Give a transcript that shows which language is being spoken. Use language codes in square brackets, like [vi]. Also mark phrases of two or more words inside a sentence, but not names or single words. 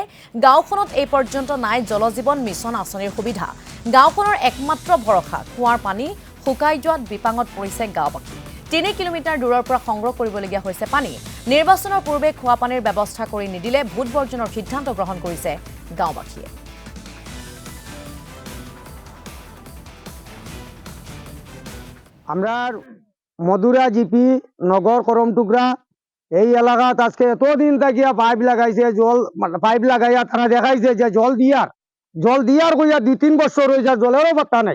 [as] গাঁওখনত এই পৰ্যন্ত নাই জলজীৱন মিছন আঁচনিৰ সুবিধা। গাঁওখনৰ একমাত্ৰ ভৰসা কুঁৱাৰ পানী শুকাই যোৱাত বিপাঙত পৰিছে গাঁওবাসী। ৩ কিলোমিটাৰ দূৰৰ পৰা সংগ্ৰহ কৰিবলগীয়া হৈছে পানী। নিৰ্বাচনৰ পূৰ্বে খোৱা পানীৰ ব্যৱস্থা কৰি নিদিলে ভোট বৰ্জনৰ সিদ্ধান্ত গ্ৰহণ কৰিছে গাঁওবাসীয়ে। [bn] আমরা মধুরা জিপি নগর করমটুকরা এই এলাকাত আজকে এতদিন থাকিয়া পাইপ লাগাইছে, জল পাইপ লাগাইয়া তারা দেখাইছে যে জল দিয়ার কইয়া 2-3 বছর হয়েছে, জলেরও পাত্তা নাই।